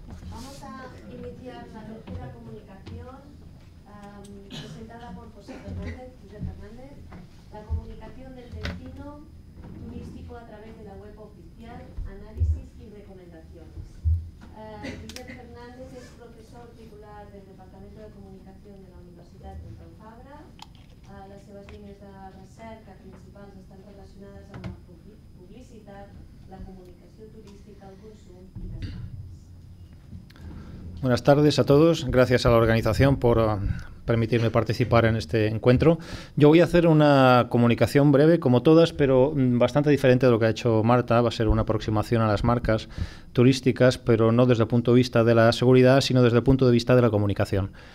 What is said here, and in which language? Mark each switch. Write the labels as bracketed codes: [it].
[es] Vamos a iniciar la tercera comunicación presentada por José Fernández, la comunicación del destino turístico a través de la web oficial, análisis y recomendaciones. José Fernández es profesor titular del Departament de Comunicación de la Universitat de Fabra. [ca] Les seves línies de recerca principals estan relacionades amb la publicitat, la comunicació turística, el consum i les marques. [es] Buenas tardes a todos. Gracias a la organización por permitirme participar en este encuentro. Yo voy a hacer una comunicación breve, como todas, pero bastante diferente de lo que ha hecho Marta. Va a ser una aproximación a las marcas turísticas, pero no desde el punto de vista de la seguridad, sino desde el punto de vista de la comunicación.